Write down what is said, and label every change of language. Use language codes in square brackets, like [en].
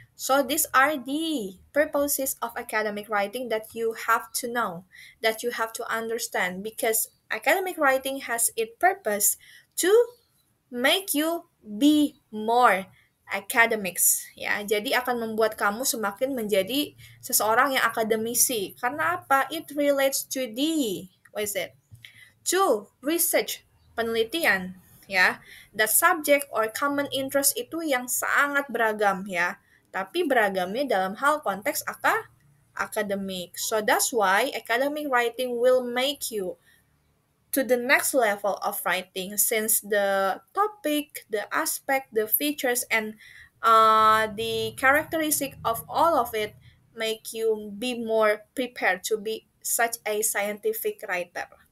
[en] So these are the purposes of academic writing that you have to know, that you have to understand, because academic writing has its purpose to make you be more academics ya. [id] Jadi akan membuat kamu semakin menjadi seseorang yang akademisi. Karena apa? [en] It relates to the to research, [id] penelitian [en] ya. That subject or common interest [id] itu yang sangat beragam ya. Tapi beragamnya dalam hal konteks akademik. [en] So that's why academic writing will make you to the next level of writing, since the topic, the aspect, the features, and the characteristic of all of it make you be more prepared to be such a scientific writer.